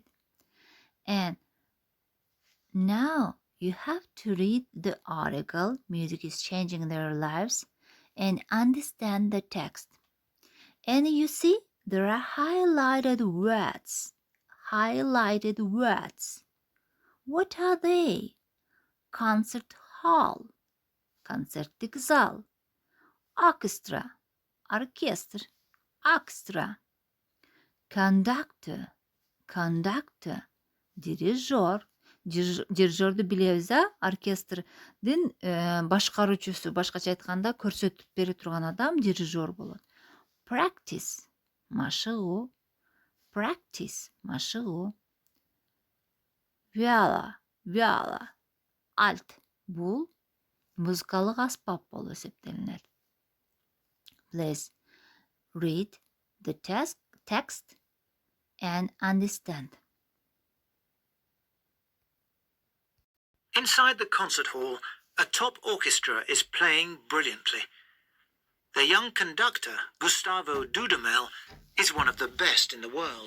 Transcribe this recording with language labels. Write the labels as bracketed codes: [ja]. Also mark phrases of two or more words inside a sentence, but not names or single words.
[en] And now you have to read the article, Music is Changing Their Lives, and understand the text. And you see, there are highlighted words. Highlighted words. What are they? Concert hall, [ru] концертный зал, [en] orchestra, оркестр, orchestra, conductor, conductor, [kk] дирижер. Дирижерді білеміз, оркестрдің башқарушысы, башқаша айтқанда көрсетіп бере тұрған адам дирижер болады. [en] Practice, машығу, practice, машығу. Viola, viola, [kk] alt, бұл музыкалық аспап болып есептелінеді. [en] Please read the text and understand. Inside the concert hall, a top orchestra is playing brilliantly. The young conductor, Gustavo Dudamel, is one of the best in the world.